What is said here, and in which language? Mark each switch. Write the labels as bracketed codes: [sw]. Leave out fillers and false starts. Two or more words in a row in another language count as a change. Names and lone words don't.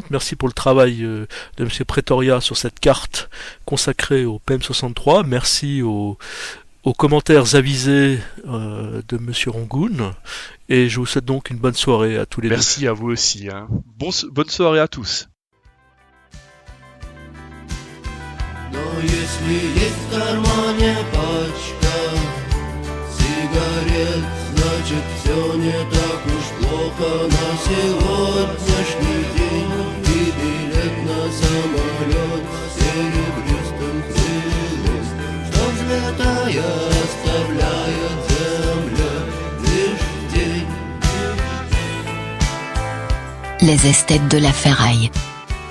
[fr] Merci pour le travail de M. Pretoria sur cette carte consacrée au PM63. Merci aux commentaires avisés de Monsieur Rangoon, et je vous souhaite donc une bonne soirée à tous les deux. Merci à vous aussi. Bonne soirée à tous. [ru] Но если есть в кармане пачка сигарет, значит все не так уж плохо на сегодняшний день. И билет на самолет серебристым крылом, что взлетая оставляет земля лишь тень. [fr] Les esthètes de la ferraille.